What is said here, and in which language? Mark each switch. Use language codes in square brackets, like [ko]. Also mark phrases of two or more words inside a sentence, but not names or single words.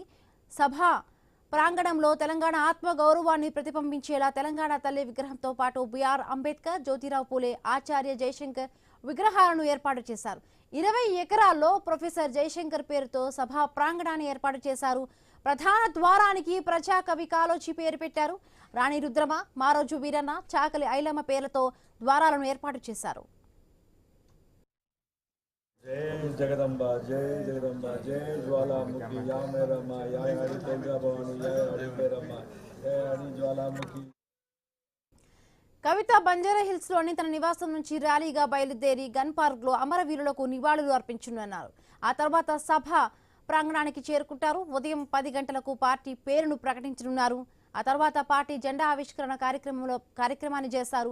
[te] సభ ప్రాంగణంలో తెలంగాణ ఆత్మ గౌరవాన్ని ప్రతిబింబించేలా తెలంగాణ తల్లి విగ్రహంతో పాటు బిఆర్ అంబేద్కర్, జ్యోతిరావు పూలే, ఆచార్య జయశంకర్ విగ్రహాలను ఏర్పాటు చేశారు. 20 ఎకరాల్లో ప్రొఫెసర్ జయశంకర్ పేరుతో సభా ప్రాంగణాన్ని ఏర్పాటు చేశారు. ప్రధాన ద్వారానికి ప్రజాకవి కాలోజీ పేరు పెట్టారు. రాణి రుద్రమ, మారోజు వీరన్న, చాకలి ఐలమ్మ పేర్లతో ద్వారాలను ఏర్పాటు చేశారు. [hi] जय जगदम्बा जय ज्वालामुखी या मेरम्मा या हरि तेजा भवानी या हरि मेरम्मा या हरि ज्वालामुखी. [te] కవిత బంజారా హిల్స్ లోని తన నివాసం నుంచి ర్యాలీగా బయలుదేరి గన్ పార్క్ లో అమరవీరులకు నివాళులు అర్పించనున్నారు. ఆ తర్వాత సభ ప్రాంగణానికి చేరుకుంటారు. ఉదయం 10 గంటలకు పార్టీ పేరును ప్రకటించనున్నారు. ఆ తర్వాత పార్టీ జెండా ఆవిష్కరణ కార్యక్రమాన్ని చేశారు.